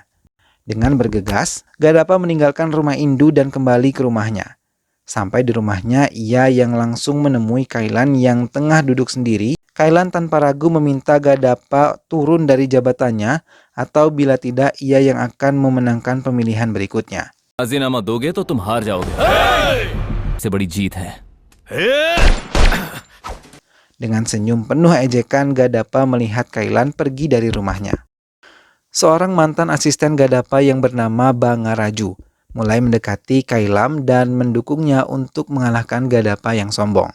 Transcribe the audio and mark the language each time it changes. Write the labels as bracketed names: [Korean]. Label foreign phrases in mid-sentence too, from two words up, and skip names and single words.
[Indonesian] Dengan bergegas, Gadapa meninggalkan rumah Indu dan kembali ke rumahnya. Sampai di rumahnya, ia yang langsung menemui Kailan yang tengah duduk sendiri. Kailan tanpa ragu meminta Gadapa turun dari jabatannya atau bila tidak ia yang akan memenangkan pemilihan berikutnya. [Hindi] राजीनामा दोगे तो तुम हार जाओगे। से बड़ी जीत है। [Indonesian] Dengan senyum penuh ejekan, Gadapa melihat Kailan pergi dari rumahnya. Seorang mantan asisten Gadapa yang bernama Bangaraju mulai mendekati Kailan dan mendukungnya untuk mengalahkan Gadapa yang sombong.